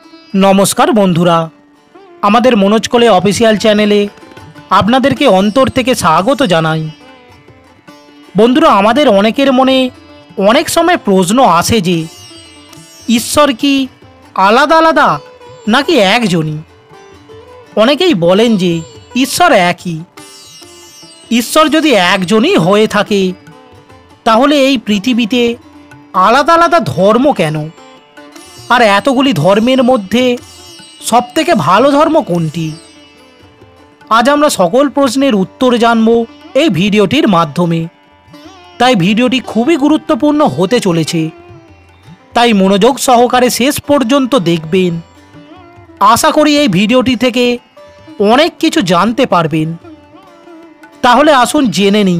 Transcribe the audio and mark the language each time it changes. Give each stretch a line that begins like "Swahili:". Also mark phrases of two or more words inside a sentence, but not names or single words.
Bangla: নমস্কার বন্ধুরা আমাদের মনোজ কোলে অফিশিয়াল চ্যানেলে আপনাদেরকে অন্তর থেকে স্বাগত জানাই। বন্ধুরা আমাদের অনেকের মনে অনেক সময় প্রশ্ন আসে যে ঈশ্বর কি আলাদা আলাদা নাকি একজনই। অনেকেই বলেন যে ঈশ্বর একই। ঈশ্বর যদি একজনই হয়ে থাকে তাহলে এই পৃথিবীতে আলাদা আলাদা ধর্ম কেন আর এতগুলি ধর্মের মধ্য সবথেকে ভালো ধর্ম কোনটি? আজ আমরা সকল প্রশ্নের উত্তর জানবো এই ভিডিওটির মাধ্যমে। তাই ভিডিওটি খুবই গুরুত্বপূর্ণ হতে চলেছে, তাই মনোযোগ সহকারে শেষ পর্যন্ত দেখবেন। আশা করি এই ভিডিওটি থেকে অনেক কিছু জানতে পারবেন। তাহলে আসুন জেনে নিই।